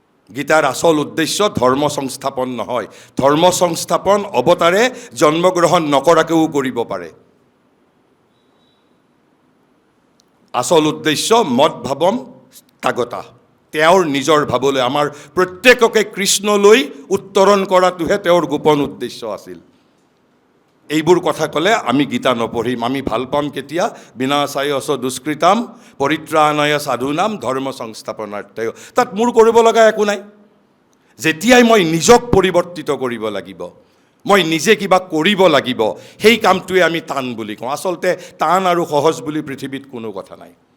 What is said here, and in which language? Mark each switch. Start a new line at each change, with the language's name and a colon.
Assamese: গীতাৰ আচল উদ্দেশ্য ধৰ্ম সংস্থাপন নহয়, ধৰ্ম সংস্থাপন অৱতাৰে জন্মগ্ৰহণ নকৰাকৈও কৰিব পাৰে। আচল উদ্দেশ্য
Sanskrit: মদ ভাৱম তাগতা,
Assamese: তেওঁৰ নিজৰ ভাৱলৈ, আমাৰ প্ৰত্যেককে কৃষ্ণলৈ উত্তৰণ কৰাটোহে তেওঁৰ গোপন উদ্দেশ্য আছিল। এইবোৰ কথা ক'লে আমি গীতা নপঢ়িম, আমি ভাল পাম কেতিয়া?
Sanskrit: বিনাশায়চ দুষ্কৃতাম পৰিত্ৰাণায় সাধুনাম ধৰ্ম সংস্থাপনাৰ্থে।
Assamese: তাত মোৰ কৰিব লগা একো নাই। যেতিয়াই মই নিজক পৰিৱৰ্তিত কৰিব লাগিব, মই নিজে কিবা কৰিব লাগিব, সেই কামটোৱে আমি টান বুলি কওঁ। আচলতে টান আৰু সহজ বুলি পৃথিৱীত কোনো কথা নাই।